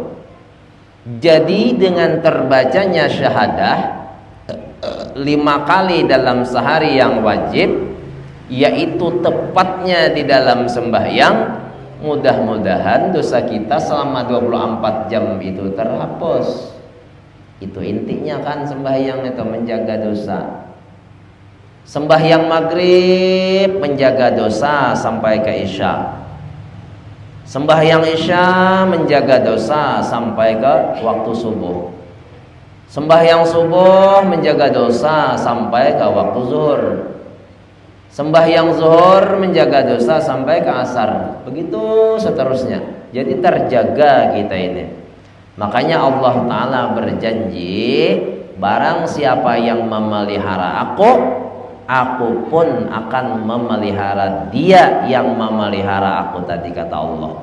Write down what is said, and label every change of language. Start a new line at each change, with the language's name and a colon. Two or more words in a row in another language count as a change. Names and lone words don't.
Indonesian: Jadi dengan terbacanya syahadah 5 kali dalam sehari yang wajib, yaitu tepatnya di dalam sembahyang, mudah-mudahan dosa kita selama 24 jam itu terhapus. Itu intinya kan sembahyang itu, menjaga dosa. Sembahyang maghrib menjaga dosa sampai ke isya. Sembahyang isya menjaga dosa sampai ke waktu subuh. Sembahyang subuh menjaga dosa sampai ke waktu zuhur. Sembahyang zuhur menjaga dosa sampai ke asar. Begitu seterusnya. Jadi terjaga kita ini. Makanya Allah Ta'ala berjanji, barang siapa yang memelihara aku pun akan memelihara dia yang memelihara aku tadi, kata Allah.